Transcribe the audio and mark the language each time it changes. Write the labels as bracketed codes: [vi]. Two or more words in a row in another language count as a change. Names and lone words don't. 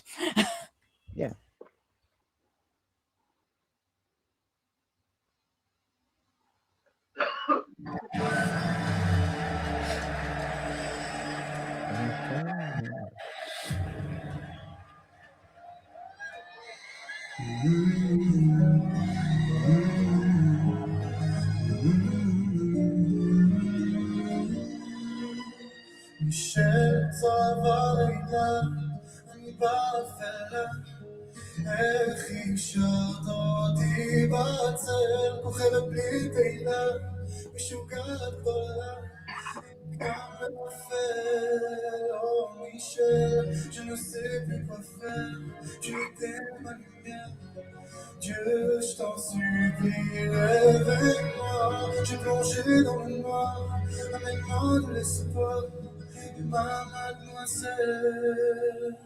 [en] Yeah. Okay. [he] Michel Zavarina, אני באפלה, איך השארת אותי בצל, כוכבת בלי תהילה, משוגעת גדולה, [fr] comme fait, oh Michel, je ne sais plus quoi faire, tu étais ma lumière, Dieu, je t'en supplie, réveille-moi, j'ai plongé dans le noir, amène-moi de l'espoir, et ma mademoiselle.